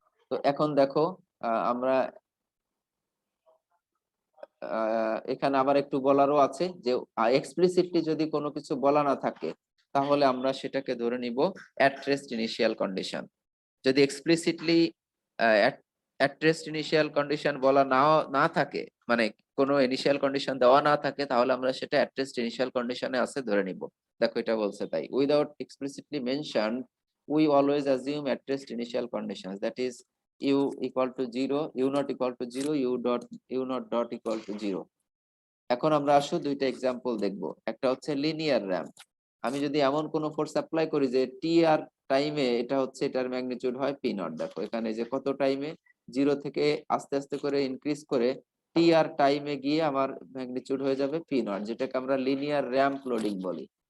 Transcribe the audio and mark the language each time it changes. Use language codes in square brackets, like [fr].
[bn] তো এখন দেখো আমরা এখানে আবার একটু বলারও আছে যে এক্সপ্লিসিটলি যদি কোনো কিছু বলা না থাকে তাহলে আমরা সেটাকে ধরে নিব অ্যাট রেস্ট ইনিশিয়াল কন্ডিশন। যদি explicitly at rest initial condition বলা না থাকে, মানে কোনো ইনিশিয়াল কন্ডিশন দেওয়া না থাকে, তাহলে আমরা সেটা অ্যাট রেস্ট ইনিশিয়াল কন্ডিশনে আছে ধরে নিব। দেখো এটা বলছে তাই, [en] Without explicitly mention we always assume at rest initial conditions, that is u equal to 0, u not equal to 0, u not dot equal to 0। [bn] এখন আমরা আসো দুইটা এক্সাম্পল দেখব। একটা হচ্ছে লিনিয়ার র্যাম্প, আমি যদি এমন কোন ফোর্স অ্যাপ্লাই করি যে টি আর টাইমে এটা হচ্ছে এটার ম্যাগনিটিউড হয় পি নট, দেখো এখানে যে কত টাইমে 0 থেকে আস্তে আস্তে করে ইনক্রিজ করে টি আর টাইমে গিয়ে আমার ম্যাগনিটিউড হয়ে যাবে পি নট, যেটাকে আমরা লিনিয়ার র্যাম্প লোডিং বলি।